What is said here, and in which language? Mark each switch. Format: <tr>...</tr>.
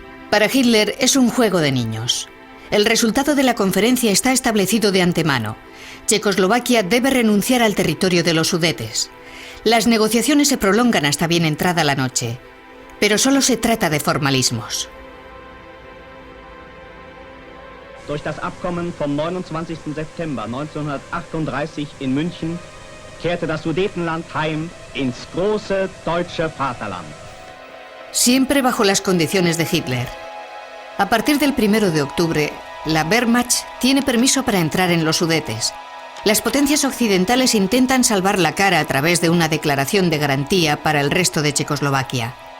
<es>Para Hitler es un juego de niños. El resultado de la conferencia está establecido de antemano. Checoslovaquia debe renunciar al territorio de los Sudetes. Las negociaciones se prolongan hasta bien entrada la noche, pero solo se trata de formalismos.</es> <de>Durch das Abkommen vom 29. September 1938 in München kehrte das Sudetenland heim ins große deutsche Vaterland.</de> <es>Siempre bajo las condiciones de Hitler. A partir del 1 de octubre, la Wehrmacht tiene permiso para entrar en los Sudetes. Las potencias occidentales intentan salvar la cara a través de una declaración de garantía para el resto de Checoslovaquia.</es>